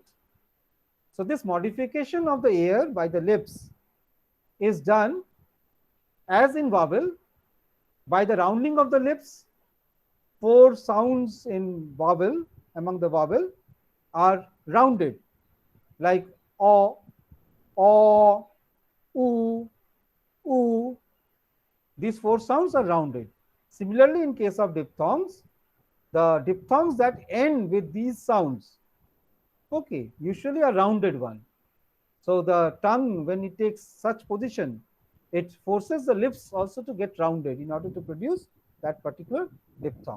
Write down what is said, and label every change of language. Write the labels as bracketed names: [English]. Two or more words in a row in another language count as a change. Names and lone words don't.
[English] So this modification of the air by the lips is done as in vowel by the rounding of the lips. Four sounds in vowel, among the vowel, are rounded, like o, u, u. These four sounds are rounded. Similarly, in case of diphthongs, the diphthongs that end with these sounds, okay, usually a rounded one. So the tongue, when it takes such position, it forces the lips also to get rounded in order to produce that particular diphthong.